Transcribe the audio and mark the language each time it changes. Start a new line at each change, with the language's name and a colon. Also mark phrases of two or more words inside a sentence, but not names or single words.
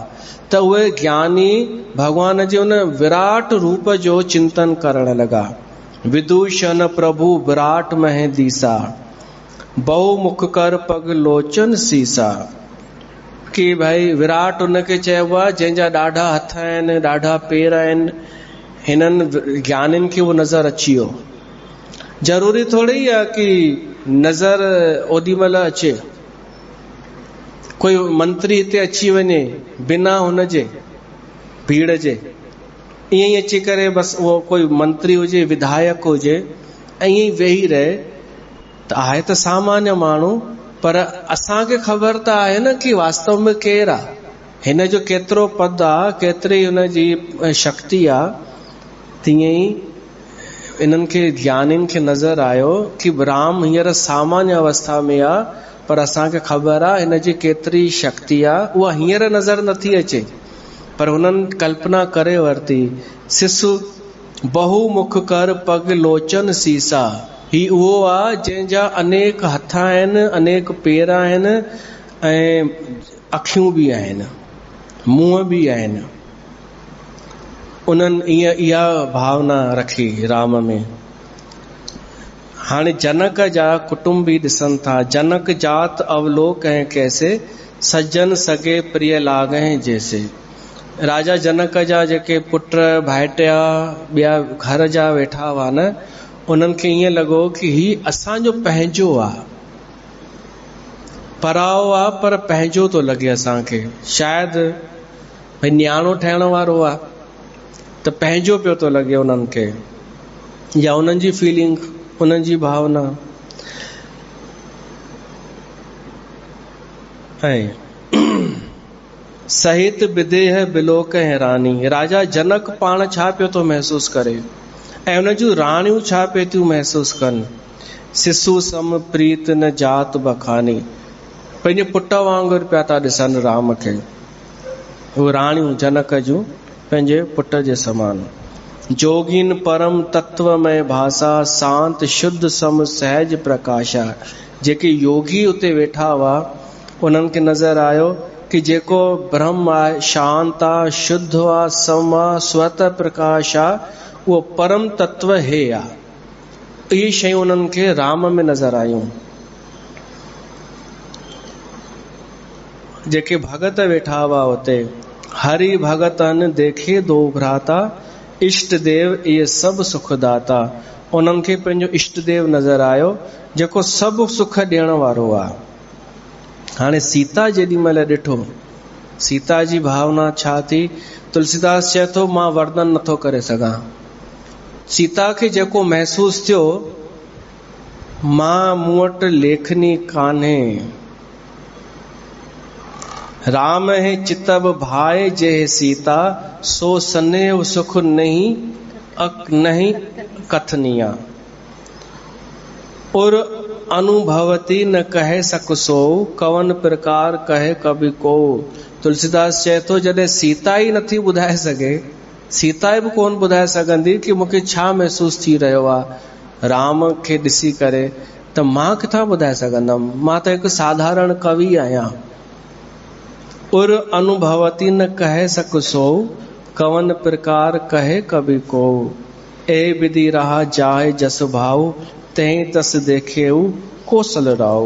Sindhi: त उहे ज्ञानी भगवान जे उन विराट रूप जो चिंतन करण लगा।
Awadhi: विदूषण प्रभु विराट मह दीसा, बहुमुख कर पग लोचन सीसा।
Sindhi: कि भाई विराट उनखे चइबो आहे जंहिंजा ॾाढा हथ आहिनि, ॾाढा पेर आहिनि। हिननि ज्ञानियुनि खे उहो नज़र अची वियो। ज़रूरी थोड़ी आहे कि नज़र ओॾी महिल अचे। कोई मंत्री हिते अची वञे बिना हुनजे भीड़ जे, ईअं ई अची करे बस उहो कोई मंत्री हुजे विधायक हुजे ऐं ईअं ई वेही रहे, त आहे त सामान्य माण्हू, पर असांखे ख़बर त आहे न कि वास्तव में केरु आहे, हिन जो केतिरो पद आहे, केतिरी हुनजी शक्ति आहे। तीअं ई इन्हनि खे ज्ञानियुनि खे नज़र आयो कि राम हींअर सामान्य अवस्था में आहे, पर असांखे ख़बर आहे हिन जी केतिरी शक्ति आहे। उहा हींअर नज़र नथी अचे, पर हुननि कल्पना करे वरिती।
Awadhi: सिसु बहुमुख कर पग लोचन सीसा,
Sindhi: ही उहो आहे जंहिंजा अनेक हथ आहिनि, अनेक पेर आहिनि ऐं अखियूं बि आहिनि, मुंहं बि आहिनि। उन्हनि इहा भावना रखी राम में। हाणे जनक जा कुटुंबी ॾिसनि था।
Awadhi: जनक जात अवलोक ऐं कैसे, सज्जन सगे प्रिय लागे जैसे।
Sindhi: राजा जनक जा जेके पुट भाइटिया ॿिया घर जा वेठा हुआ न, उन्हनि खे ईअं लॻो कि ही असांजो पंहिंजो आहे, पराओ आहे पर पंहिंजो थो लॻे असांखे। शायदि भई न्याणो ठहिण वारो आहे त पंहिंजो पियो थो लॻे उन्हनि खे, या उन्हनि जी फीलिंग, उन्हनि जी भावना। ऐं
Awadhi: सहित विदेह बिलोक हैरानी,
Sindhi: राजा जनक पाण छा पियो थो महसूस करे ऐं उन जूं राणियूं छा पियो थियूं महसूस कनि।
Awadhi: सिसु सम प्रीत न जात बखानी,
Sindhi: पंहिंजे पुट वांगुरु पिया था ॾिसनि राम खे। उहे राणियूं जनक जूं पंहिंजे पुट जे समान।
Awadhi: जोगिन परम तत्वमय भाषा, शांत शुद्ध सम सहज प्रकाशा।
Sindhi: जेके योगी उते वेठा हुआ उन्हनि खे नज़र आयो कि जेको ब्रह्म आहे, शांत आहे, शुद्ध आहे, सम आहे, स्वत प्रकाश आहे, उहो परम तत्व हे आहे। इहे शयूं उन्हनि खे राम में नज़र आयूं। जेके भगत वेठा हुआ उते,
Awadhi: हरि भगतन देखे दो भ्राता, इष्ट देव इहे सभु सुख दाता।
Sindhi: उन्हनि खे पंहिंजो इष्ट देव नज़र आयो जेको सभु सुख ॾियण वारो आहे। हाणे सीता जेॾी महिल ॾिठो, सीता जी भावना छा थी, तुलसीदास चए थो मां वर्णन नथो करे सघां। सीता खे जेको महसूस थियो, मां मूं वटि लेखनी कान्हे।
Awadhi: राम है चितब भाई जे सीता, सो स्नेह सुख नहीं कथनिया। और अनुभवती न कहे सक सो, कवन प्रकार कहे कभी को।
Sindhi: तुलसीदास चए थो जॾहिं सीता ई नथी ॿुधाए सघे, सीता बि कोन ॿुधाए सघंदी कि मूंखे छा महसूस थी रहियो आहे राम खे ॾिसी करे, त मां किथां ॿुधाए सघंदमि। मां त हिकु साधारण कवि आहियां।
Awadhi: उर अनुभवती न कहे सक सो, कवन प्रकार कहे कवि को, ए विधि रहा जाए जस भाव, तंहिं तस देखेऊ कौशल राव।